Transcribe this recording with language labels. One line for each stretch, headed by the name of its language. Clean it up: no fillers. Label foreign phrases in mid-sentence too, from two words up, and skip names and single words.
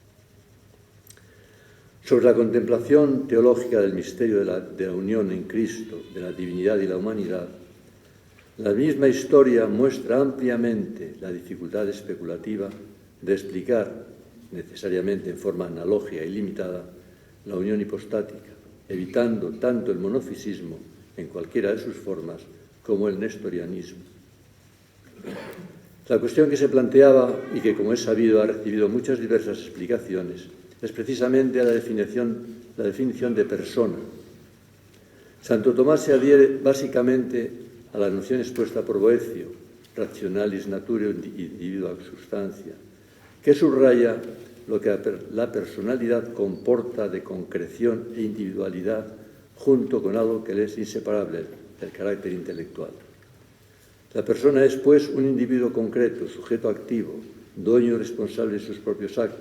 Spanish: Sobre la contemplación teológica del misterio de la unión en Cristo, de la divinidad y la humanidad, la misma historia muestra ampliamente la dificultad especulativa de explicar, necesariamente en forma analógica y limitada, la unión hipostática, evitando tanto el monofisismo en cualquiera de sus formas como el nestorianismo. La cuestión que se planteaba y que, como es sabido, ha recibido muchas diversas explicaciones es precisamente la definición de persona. Santo Tomás se adhiere básicamente a la noción expuesta por Boecio,
Latin: rationalis naturae individua substancia,
Spanish: que subraya lo que la personalidad comporta de concreción e individualidad junto con algo que le es inseparable, el carácter intelectual. La persona es, pues, un individuo concreto, sujeto activo, dueño y responsable de sus propios actos.